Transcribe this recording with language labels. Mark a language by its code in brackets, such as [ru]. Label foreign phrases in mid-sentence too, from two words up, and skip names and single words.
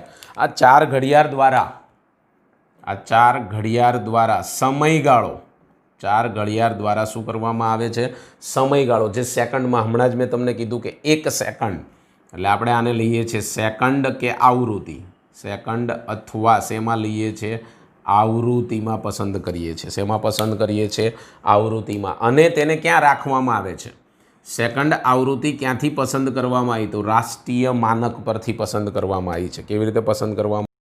[gu] આ 4 ઘડિયાળ દ્વારા સમયગાળો, 4 ઘડિયાળ દ્વારા શું કરવામાં આવે છે? સમયગાળો, જે સેકન્ડમાં, હમણાં જ મેં તમને કીધું કે 1 સેકન્ડ, એટલે આપણે આને લઈએ છીએ સેકન્ડ કે આવૃત્તિ. સેકન્ડ અથવા શેમાં લઈએ છીએ? આવૃત્તિમાં પસંદ કરીએ છીએ। શેમાં પસંદ કરીએ છીએ? આવૃત્તિમાં। અને તેને ક્યાં રાખવામાં આવે છે? સેકન્ડ આવૃત્તિ ક્યાંથી પસંદ કરવામાં આઈ? તો રાષ્ટ્રીય માનક પરથી પસંદ કરવામાં આઈ છે। કેવી રીતે પસંદ કરવામાં?